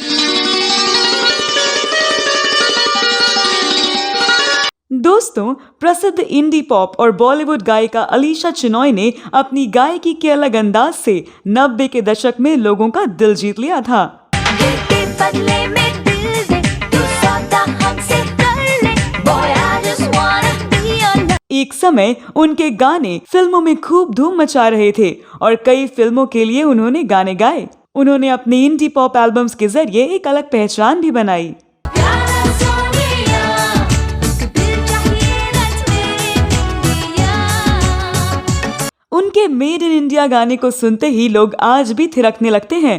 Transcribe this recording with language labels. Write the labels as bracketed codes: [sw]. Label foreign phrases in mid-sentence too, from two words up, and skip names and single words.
[hi] दोस्तों, प्रसिद्ध [en] indie pop [hi] और बॉलीवुड गायिका अलीशा चिनॉय ने अपनी गायकी के अलग अंदाज से 90 के दशक में लोगों का दिल जीत लिया था। बदले में दिल दे तू सौदा हमसे कर ले [en] boy I just wanna be your। [hi] एक समय उनके गाने फिल्मों में खूब धूम मचा रहे थे और कई फिल्मों के लिए उन्होंने गाने गाए। उन्होंने अपने [en] indie pop albums [hi] के जरिए एक अलग पहचान भी बनाई। उनके मेड इन इंडिया गाने को सुनते ही लोग आज भी थिरकने लगते हैं।